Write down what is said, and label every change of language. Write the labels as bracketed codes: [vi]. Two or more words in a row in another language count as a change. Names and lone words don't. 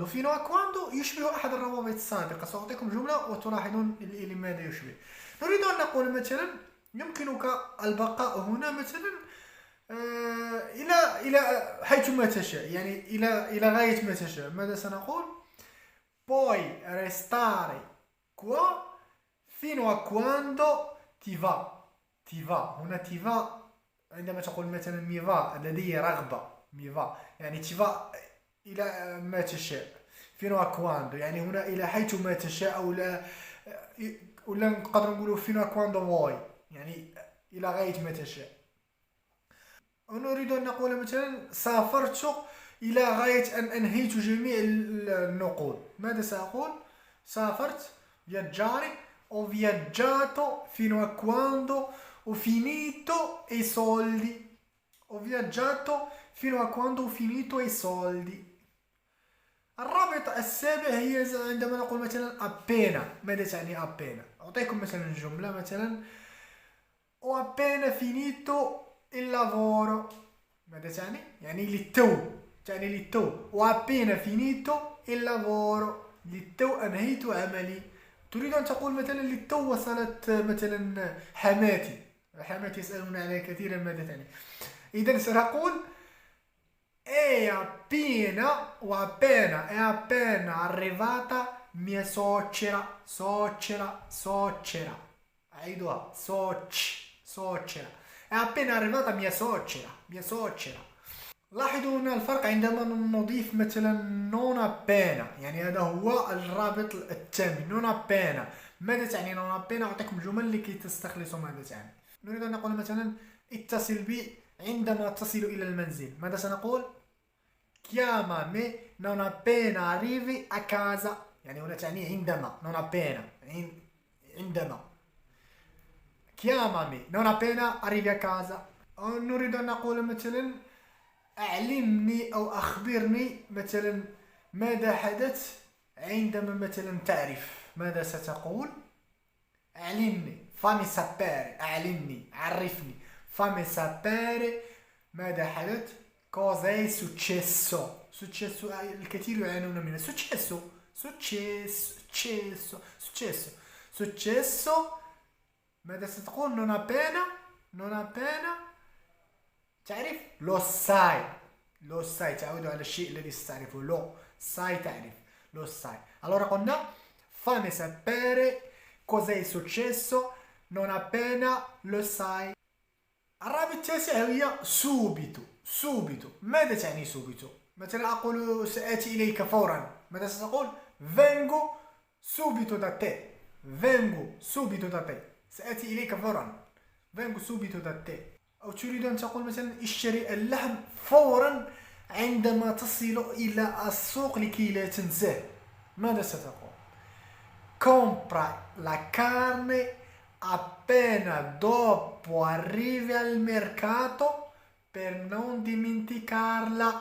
[it] fino quando [ar] يشبه أحد الروابط السابقة. سأعطيكم جملة وتلاحظون لماذا يشبه. نريد أن نقول مثلا يمكنك البقاء هنا مثلا إلى حيث ما تشاء، يعني إلى غاية ما تشاء. ماذا سنقول؟ [it] puoi restare qua fino a quando ti va. ti va [ar] هنا [it] ti va [ar] عندما تقول مثلا [it] mi va [ar] لدي رغبة، [it] mi va [ar] يعني [it] ti va [ar] إلى ما تشاء. [it] fino quando [ar] يعني هنا إلى حيث ما تشاء، أو لا، ولا نقدر نقولوا [it] fino quando vuoi [ar] يعني إلى غاية ما تشاء. ونريد أن نقول مثلا سافرت إلى غاية أن أنهيت جميع النقود. ماذا سأقول؟ [it] سافرت viaggiare ho viaggiato fino a quando ho finito i soldi. ho viaggiato fino a quando ho finito i soldi. [ar] الرابط السابع هي عندما نقول مثلا appena. ماذا تعني appena؟ أعطيكم مثلا جملة مثلا [it] ho appena finito il lavoro. [ar] ماذا تعني؟ يعني للتو، تعني للتو. [it] ho appena finito il lavoro، [ar] للتو أنهيت عملي. تريد أن تقول مثلا للتو وصلت مثلا حماتي. حماتي يسألون عليها كثيرا ماذا تعني. إذا سنقول [it] è appena arrivata mia suocera. suocera أعيدها suocera. è appena arrivata mia suocera. [ar] لاحظوا هنا الفرق عندما نضيف مثلا [it] non appena، [ar] يعني هذا هو الرابط الثامن. [it] non appena [ar] ماذا تعني [it] non appena؟ [ar] أعطيكم جمل لكي تستخلصوا ماذا تعني. نريد أن نقول مثلا اتصل بي عندما تصل إلى المنزل. ماذا سنقول؟ [it] chiamami non appena arrivi a casa، [ar] يعني هنا تعني عندما. [it] non appena عندما. chiamami non appena arrivi a casa. [ar] نريد أن نقول مثلا أعلمني أو أخبرني مثلا ماذا حدث عندما مثلا تعرف. ماذا ستقول؟ أعلمني [it] fammi sapere. [ar] أعلمني عرفني [it] fammi sapere [ar] ماذا حدث. [it] cosa è successo. [ar] الكثير يعانون منه. [it] successo. [ar] ماذا ستقول؟ [it] non appena [ar] تعرف [it] lo sai [ar] تعود على الشيء الذي ستعرفه. [it] lo sai تعرف lo sai. allora قلنا fammi sapere cosa è successo non appena lo sai. [ar] الرابط التاسع هي subito. ماذا تعني subito؟ مثلا أقول سآتي إليك فورا. ماذا ستقول؟ [it] vengo subito da te. [ar] سآتي إليك فورا. [it] vengo subito da te. [ar] أو تريد أن تقول مثلا اشتري اللحم فورا عندما تصل إلى السوق لكي لا تنساه. ماذا ستقول؟ [it] compra la carne appena dopo arrivi al mercato per non dimenticarla.